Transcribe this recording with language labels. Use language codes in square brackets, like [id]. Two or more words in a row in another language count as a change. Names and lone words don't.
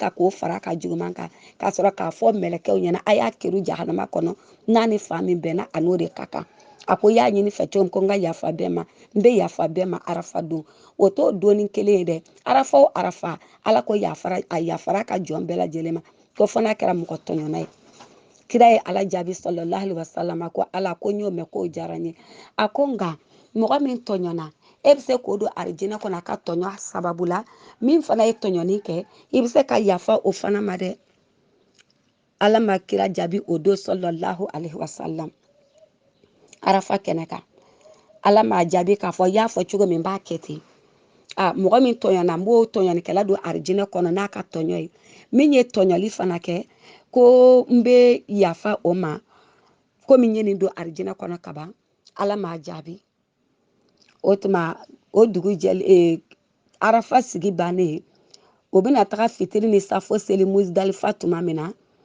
[bm] ta k'o fara a ka juguman kan k'a sɔrɔ k'a fɔ mɛlɛkɛw ɲɛna a y'a kɛru jahanama kɔnɔ n'a ni fa min bɛnna a n'o de ka kan a ko y'a ɲini fɛ cogo min ko n ka yafa bɛɛ ma n bɛ yafa bɛɛ ma arafa don o t'o donni kelen ye dɛ arafa o arafa ala ko yafara a yafara ka jɔn bɛɛ lajɛlen ma ko fɔ n'a kɛra mɔgɔ tɔɲɔna ye kira ye ala jaabi [ar] صلى الله عليه وسلم [bm] ko ala ko n y'o mɛn k'o diyara n ye a ko nka mɔgɔ min tɔɲɔna e bɛ se k'o don arijinɛ kɔnɔ a ka tɔɲɔ sababu la min fana ye tɔɲɔni kɛ i bɛ se ka yafa o fana ma dɛ ala ma kira jaabi o don [ar] صلى الله عليه وسلم [bm] arafa kɛnɛ kan ala m'a jaabi k'a fɔ y'a fɔ cogo min b'a kɛ ten mɔgɔ min tɔɲɔna n b'o tɔɲɔnikɛla don arijinɛ kɔnɔ n'a ka tɔɲɔ ye min ye tɔɲɔli fana kɛ ko n bɛ yafa o ma ko min ye nin don arijinɛ kɔnɔ ka ban ala m'a jaabi o tuma o dugu jɛlen arafa sigi bannen o bɛna taga fitiri ni safo seli Muzdalifa tuma min na